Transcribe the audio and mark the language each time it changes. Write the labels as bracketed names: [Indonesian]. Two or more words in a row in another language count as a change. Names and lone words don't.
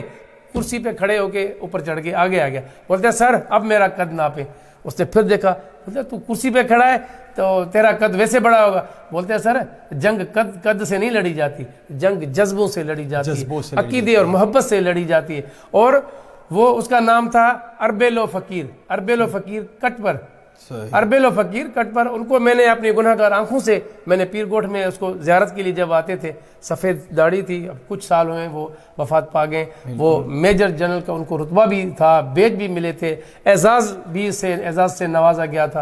[Urdu] کرسی پہ کھڑے ہو کے اوپر چڑھ کے آگے آ گیا, بولتے سر اب میرا قد ناپے. اس نے پھر دیکھا, بولتے تو کرسی پہ کھڑا ہے تو تیرا قد ویسے بڑا ہوگا. بولتے ہیں سر جنگ قد سے نہیں لڑی جاتی, جنگ جذبوں سے لڑی جاتی ہے, عقیدے اور محبت سے لڑی جاتی ہے. اور وہ اس کا نام تھا اربیل و فقیر, اربیل و فقیر کٹ پر, اربیل و فقیر کٹ پر. ان کو میں نے اپنی گناہ گار آنکھوں سے, میں نے پیر گوٹھ میں اس کو زیارت کے لیے جب آتے تھے, سفید داڑھی تھی, اب کچھ سال ہوئے وہ وفات پا گئے. وہ میجر جنرل کا ان کو رتبہ بھی تھا, بیج بھی ملے تھے, اعزاز سے نوازا گیا تھا.